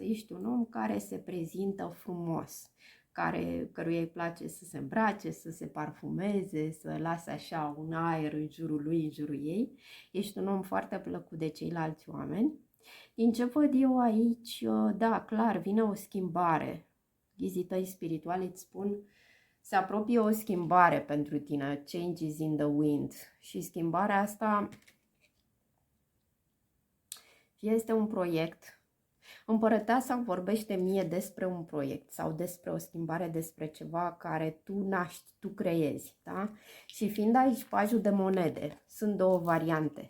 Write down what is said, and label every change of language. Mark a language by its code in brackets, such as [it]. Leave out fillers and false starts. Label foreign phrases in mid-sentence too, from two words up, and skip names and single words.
[ro] Ești un om care se prezintă frumos, căruia îi place să se îmbrace, să se parfumeze, să lase așa un aer în jurul lui, în jurul ei. Ești un om foarte plăcut de ceilalți oameni. Din ce văd eu aici, da, clar, vine o schimbare. Ghizii tăi spirituali îți spun: se apropie o schimbare pentru tine, [en] changes in the wind. [ro] Și schimbarea asta este un proiect. Împărăteasa vorbește mie despre un proiect sau despre o schimbare, despre ceva care tu naști, tu creezi, da? Și fiind aici pajul de monede, sunt două variante.